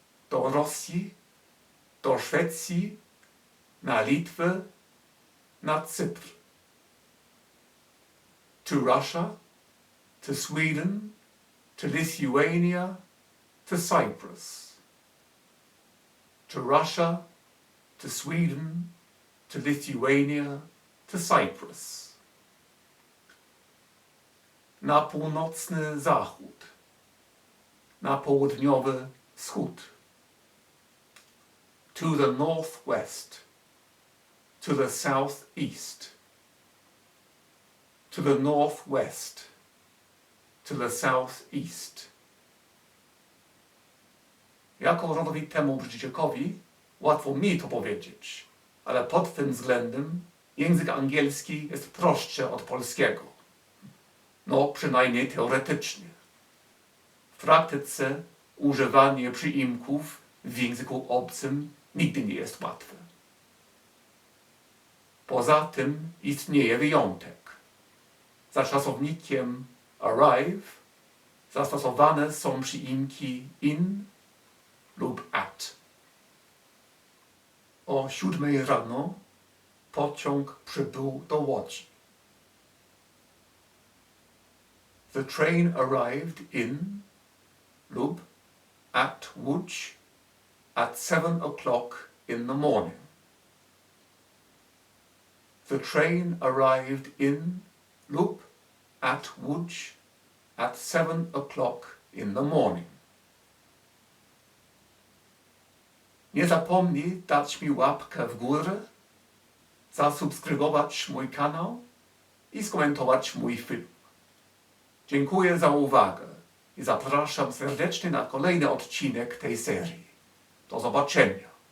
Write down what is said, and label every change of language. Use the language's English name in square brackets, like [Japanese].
[Polish] Do Rosji, do Szwecji, na Litwę, na Cypr. [English] To Russia, to Sweden, to Lithuania, to Cyprus. To Russia, to Sweden, to Lithuania, to Cyprus. [Polish] Na północny zachód, na południowy wschód. [English] To the northwest, to the southeast. To the northwest, to the southeast. [Polish] Jako rodowitemu Brytyjczykowi łatwo mi to powiedzieć, ale pod tym względem język angielski jest prostszy od polskiego. No, przynajmniej teoretycznie. W praktyce używanie przyimków w języku obcym nigdy nie jest łatwe. Poza tym istnieje wyjątek. Za czasownikiem arrive zastosowane są przyimki in lub at. O 7 rano pociąg przybył do Łodzi. [English] The train arrived in lub at Łódź at 7 o'clock in the morning. The train arrived in lub at Łódź at 7 o'clock in the morning. [Polish] Nie zapomnij dać mi łapkę w górę, zasubskrybować mój kanał i skomentować mój film. Dziękuję za uwagę i zapraszam serdecznie na kolejny odcinek tej serii. Do zobaczenia.